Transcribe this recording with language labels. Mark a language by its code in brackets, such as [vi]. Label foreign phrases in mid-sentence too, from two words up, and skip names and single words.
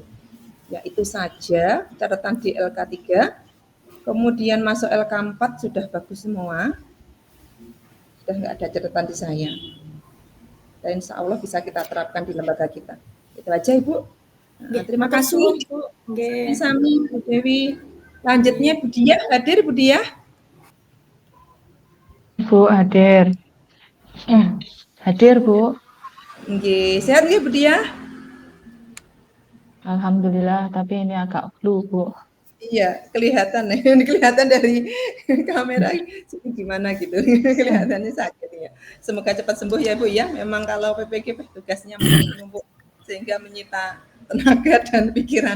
[id] Ya, itu saja catatan di LK3. Kemudian masuk LK4 sudah bagus semua. Sudah nggak ada catatan di saya. Dan [ar] insya Allah [id] bisa kita terapkan di lembaga kita. Itu aja Ibu. Nah, terima kasih Bu. Sami Bu Dewi. Lanjutnya Bu Diah, hadir Bu Diah? Bu hadir. Hadir Bu. Nggih, sehat nggih Bu Diah? Alhamdulillah, tapi ini agak flu Bu. Iya, kelihatan ya. Kelihatan dari kamera gimana gitu. Kelihatannya sakit ya. Semoga cepat sembuh ya Bu ya. Memang kalau PPG tugasnya menumpuk sehingga menyita tenaga dan pikiran.